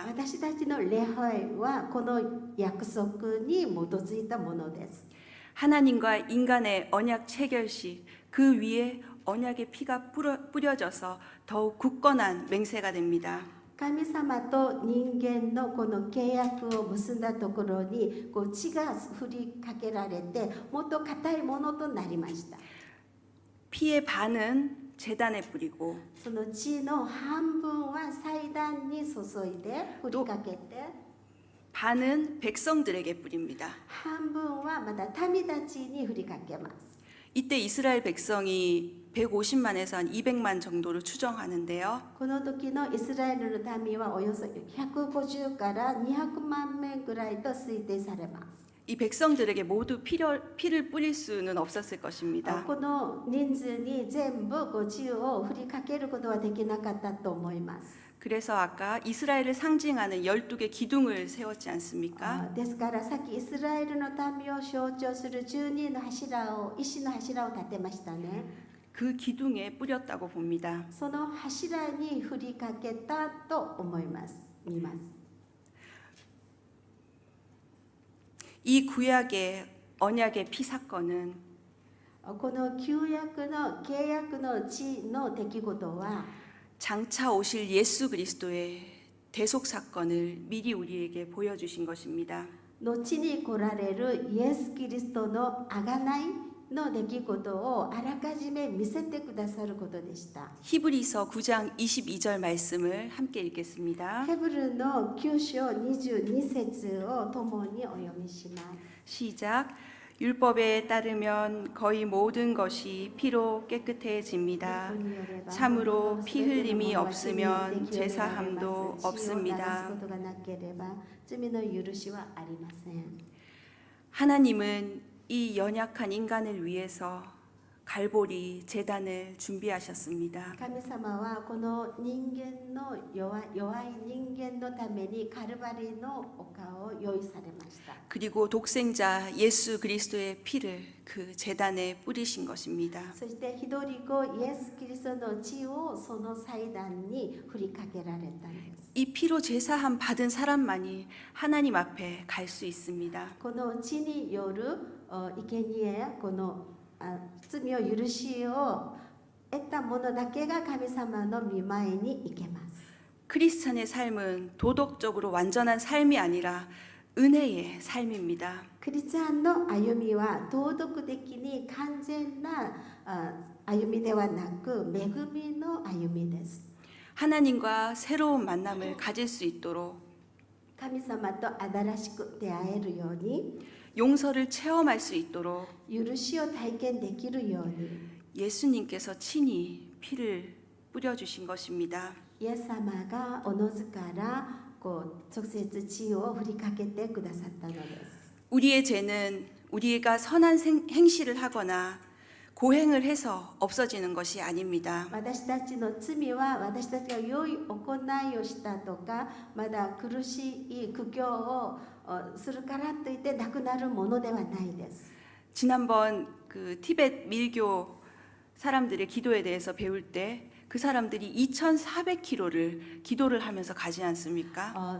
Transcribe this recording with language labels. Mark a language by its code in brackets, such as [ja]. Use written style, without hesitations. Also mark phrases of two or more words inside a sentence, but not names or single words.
[ja] 私たちの礼拝はこの約束に基づいたものです。 [ko] 하나님과 인간의 언약 체결시 그 위에 언약의 피가 뿌려져서 더욱 굳건한 맹세가 됩니다. [ja] 神様と人間のこの契約を結んだところに血が振りかけられてもっと固いものとなりました。 [ko] 피의 반은 제단에 뿌리고 [ja] その血の半分は祭壇に注いで振りかけて、 [ko] 반은 백성들에게 뿌립니다. [ja] 半分はまた民たちに振りかけます。 [ko] 이때 이스라엘 백성이 150만에서 한 200만 정도로 추정하는데요. [ja] この時のイスラエルの民はおよそ150から200万名ぐらいと推定されます。 [ko] 이 백성들에게 모두 피를 뿌릴 수는 없었을 것입니다. [ja] この人数に全部血を振りかけることはできなかったと思います。 [ko] 그래서 아까 이스라엘을 상징하는 12개 기둥을 세웠지 않습니까? [ja] ですからさっきイスラエルの民を象徴する12の柱を石の柱を立てましたね。 [ko] 그 기둥에 뿌렸다고 봅니다. [ja] その柱に振りかけたと思います。見ます。 [ko] 이 구약의 언약의 피 사건은 [ja] この旧約の契約の地の出来事は [ko] 장차 오실 예수 그리스도의 대속 사건을 미리 우리에게 보여주신 것입니다. [ja] 後に来られるイエス・キリストの贖いの出来事をあらかじめ見せてくださることでした。 [ko] 히브리서 9장 22절 말씀을 함께 읽겠습니다. [ja] ヘブルの9章22節を共にお読みします。 [ko] 시작. 율법에 따르면 거의 모든 것이 피로 깨끗해집니다. 참으로 피 흘림이 없으면 제사함도 없습니다. 하나님은 이 연약한 인간을 위해서 갈보리 제단을 준비하셨습니다. [ja] 神様はこの人間の弱い人間のためにカルバリの丘を用意されました。 [ko] 그리고 독생자 예수 그리스도의 피를 그 제단에 뿌리신 것입니다. [ja] そして一人子イエス・キリストの血をその祭壇に振りかけられたんです。 [ko] 이 피로 제사함 받은 사람만이 하나님 앞에 갈 수 있습니다. [ja] この血による生贄やこの罪を許しを得た者だけが神様の御前に行けます。 [ko] 크리스찬의 삶은 도덕적으로 완전한 삶이 아니라 은혜의 삶입니다. [ja] クリスチャンの歩みは道徳的に完全な歩みではなく恵みの歩みです。 [ko] 하나님과 새로운 만남을 가질 수 있도록 [ja] 神様と新しく出会えるように [ko] 용서를 체험할 수 있도록 [ja] 許しを体験できるように [ko] 예수님께서 친히 피를 뿌려주신 것입니다. [ja] イエス様がおのずから直接血を振りかけてくださったのです。 [ko] 우리의 죄는 우리가 선한 행실을 하거나 고행을 해서 없어지는 것이 아닙니다. [ja] 私たちの罪は私たちが良い行いをしたとかまだ苦しい苦行をするからといってなくなるものではないです。 [ko] 지난번 그 티베트 밀교 사람들의 기도에 대해서 배울 때 그 사람들이 2,400km를 기도를 하면서 가지 않습니까?